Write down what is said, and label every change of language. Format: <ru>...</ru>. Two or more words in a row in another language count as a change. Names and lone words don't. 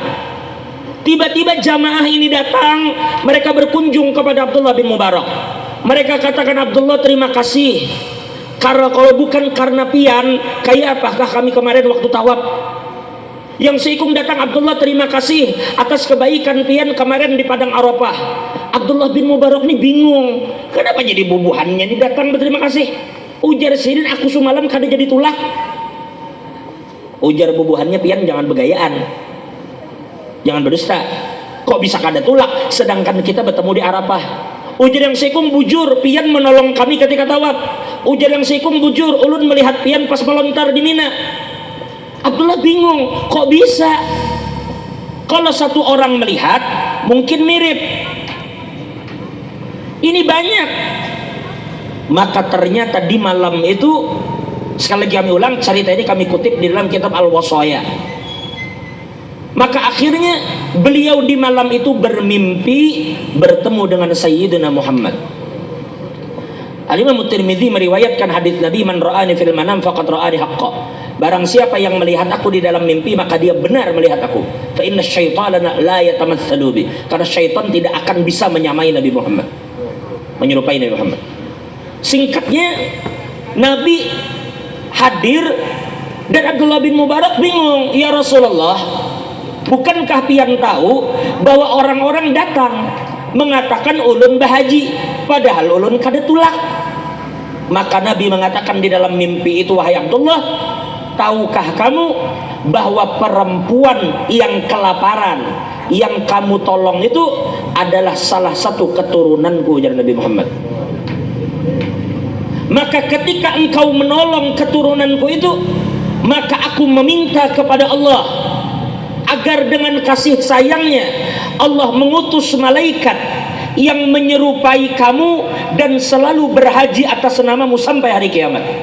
<id>Tiba-tiba jamaah ini datang, mereka berkunjung kepada Abdullah bin Mubarak. Mereka katakan, Abdullah, terima kasih Karena kalau bukan karena pian, kayak apakah kami kemarin waktu tawaf? Yang seikung datang, Abdullah terima kasih atas kebaikan pian kemarin di Padang Arafah. Abdullah bin Mubarak ini bingung, kenapa jadi bubuhannya ini datang berterima kasih.</id> <bjn>Ujar Sirin, aku semalam kada jadi tulak. Ujar bubuhannya, pian jangan begayaan, jangan berdusta.</bjn> <id>Kok bisa kada tulak sedangkan kita bertemu di Arafah?</id> <bjn>Ujar yang seikung, bujur pian menolong kami ketika tawaf. Ujar yang seikung, bujur ulun melihat pian pas melontar di Mina.</bjn> <id>Abdullah bingung, kok bisa? Kalau satu orang melihat mungkin mirip, ini banyak. Maka ternyata di malam itu, sekali lagi kami ulang, cerita ini kami kutip di dalam kitab Al-Wasaya. Maka akhirnya beliau di malam itu bermimpi bertemu dengan Sayyidina Muhammad. Al-Imam Tirmidzi meriwayatkan hadis Nabi,</id> <ar>man ra'ani fil manam faqad ra'ani haqqa.</ar> <id>Barang siapa yang melihat aku di dalam mimpi, maka dia benar melihat aku.</id> <ar>Fa inna syaitana la yatamatsalu bi.</ar> <id>Karena syaitan tidak akan bisa menyamai Nabi Muhammad, menyerupai Nabi Muhammad. Singkatnya, Nabi hadir dan Abdullah bin Mubarak bingung.</id> <ar>Ya Rasulullah,</ar> <id>bukankah pian tahu bahwa orang-orang datang mengatakan</id> <bjn>ulun bahaji,</bjn> <id>padahal</id> <bjn>ulun kada tulak?</bjn> <id>Maka Nabi mengatakan di dalam mimpi itu, wahai Abdullah, tahukah kamu bahwa perempuan yang kelaparan yang kamu tolong itu adalah salah satu keturunanku, ujar Nabi Muhammad. Maka ketika engkau menolong keturunanku itu, maka aku meminta kepada Allah agar dengan kasih sayangnya Allah mengutus malaikat yang menyerupai kamu dan selalu berhaji atas namamu sampai hari kiamat.</id>